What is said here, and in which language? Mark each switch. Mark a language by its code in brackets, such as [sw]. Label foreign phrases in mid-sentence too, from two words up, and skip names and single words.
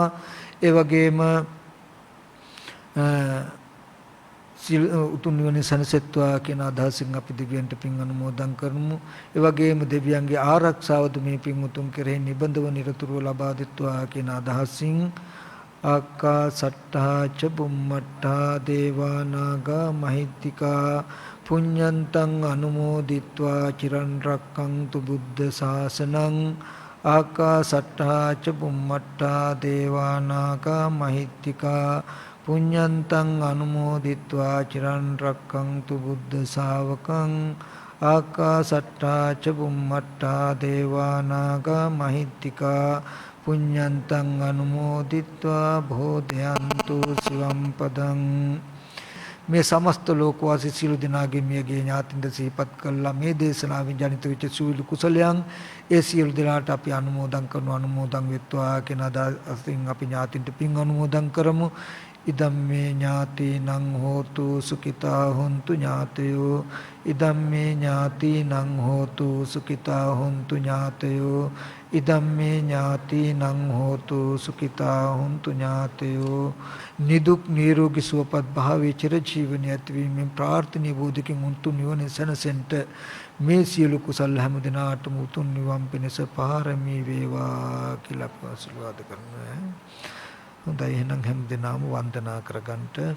[si] ඒ වගේම උතුම් නිවන සැනසෙත්වා කියන අදහසින් අපි දෙවියන්ට පින් අනුමෝදන් කරමු. ඒ වගේම දෙවියන්ගේ ආරක්ෂාවද මේ පින් උතුම් කෙරෙහි නිබඳව නිරතුරුව ලබා දෙත්වා කියන අදහසින් [pi] ආකාසට්ඨා ච බුම්මට්ඨා දේවා නාග මහිත්‍තිකා පුඤ්ඤන්තං අනුමෝදිත්වා චිරන් රක්ඛන්තු බුද්ධ ශාසනං. ආකාසට්ඨා ච බුම්මට්ඨා දේවා නාග මහිත්‍තිකා පුඤ්ඤන්තං අනුමෝදිත්වා චිරන් රක්ඛන්තු බුද්ධ ශාවකං. ආකාසට්ඨා ච බුම්මට්ඨා දේවා නාග මහිත්‍තිකා පුඤ්ඤන්තං අනුමෝදිත්වා බෝධයන්තු සිවම් පදං. [si] මේ සමස්ත ලෝකවාසී සියලු දෙනාගේ මියගේ ඥාතින්ද සිහිපත් කළා මේ දේශනාවෙන් ජනිත වෙච්ච සූලු කුසලයන් ඒ සියලු දෙනාට අපි අනුමෝදන් කරනවා. අනුමෝදන් වෙත්වා කියන අදහසින් අපි ඥාතින්ට පින් අනුමෝදන් කරමු. [pi] ඉදම්මේ ඥාතිනං හෝතු සුඛිතා හොන්තු ඥාතයෝ. ඉදම්මේ ඥාතිනං හෝතු සුඛිතා හොන්තු ඥාතයෝ. ඉදම්මේ ඥාතිනං හෝතු සුඛිතා හොන්තු ඥාතයෝ. [si] නිදුක් නිරෝගී සුවපත් භාවයේ චිර ජීවනය ඇතිවීමෙන් ප්‍රාර්ථනීය බෝධිකින් උතුම් නිවන සැනසෙන්ට මේ සියලු කුසල් හැම දිනාටම උතුම් නිවන් පිණිස පාරමී වේවා කියලා ආශිර්වාද කරනවා. හොඳයි එහෙනම් හැම දිනම වන්දනා කරගන්නට.